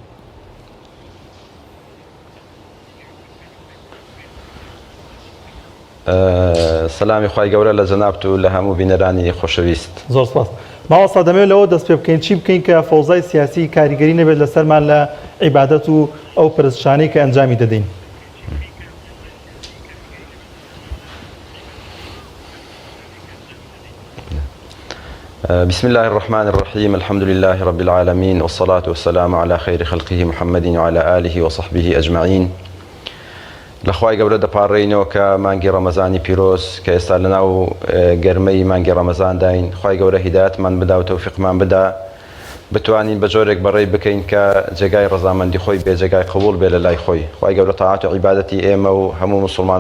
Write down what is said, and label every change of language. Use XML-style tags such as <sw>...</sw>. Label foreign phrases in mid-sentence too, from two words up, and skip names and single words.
<ckb>سەلامی خوای گەورە لە جەنابت و لە هەموو بینەرانی خۆشەویست. زۆر سپاس. مامۆستا دەمەوێت لەوە دەست پێ بکەین چی بکەین کە فەوزای سیاسی کاریگەری نەبێت لەسەرمان لە عیبادەت و ئەو پرستشانەی کە ئەنجامی دەدەین.</ckb> <ar>بسم الله الرحمن الرحيم الحمد لله رب العالمين والصلاة والسلام على خير خلقه محمد وعلى آله وصحبه أجمعين.</ar> <ckb>لەخوای گەورە دەپاڕێینەوە کە مانگی ڕەمەزانی پیرۆز کە ئێستا لەناو گەرمەی مانگی ڕەمەزان داین، خوای گەورە هیدایەتمان بدا و تەوفیقمان بدا بتوانین بە جۆرێک بەڕێ بکەین کە جێگای ڕەزامەندی خۆی بێ جێگای قبول بێ لە لای خۆی خوای گەورە تاعات و عیبادەتی ئێمە و هەموو مسلمانان</ckb>